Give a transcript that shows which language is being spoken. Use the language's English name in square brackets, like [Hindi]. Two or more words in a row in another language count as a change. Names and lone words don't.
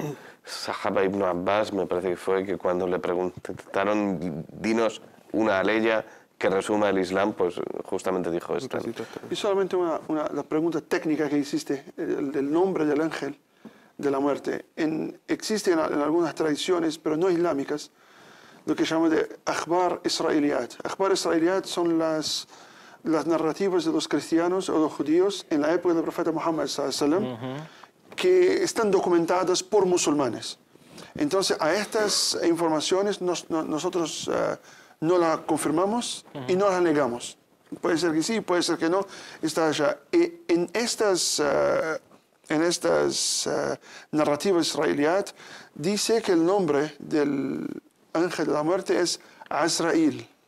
[Spanish] un Sahaba Ibn Abbas, me parece que fue, que cuando le preguntaron, dinos una aleya que resuma el Islam, pues justamente dijo esto. ¿no? Y solamente la pregunta técnica que hiciste, el nombre del ángel de la muerte. Existe en algunas tradiciones, pero no islámicas, lo que llaman de [Arabic] أخبار إسرائيليات. أخبار إسرائيليات [Spanish] son las narrativas de los cristianos o los judíos en la época del profeta Muhammad [Arabic] صلى الله عليه وسلم, [Spanish] que están documentadas por musulmanes. Entonces, a estas informaciones nosotros no las confirmamos y no las negamos. Puede ser que sí, puede ser que no, está allá. Y en estas narrativas israelíes dice que el nombre del ángel de la muerte es Azrail.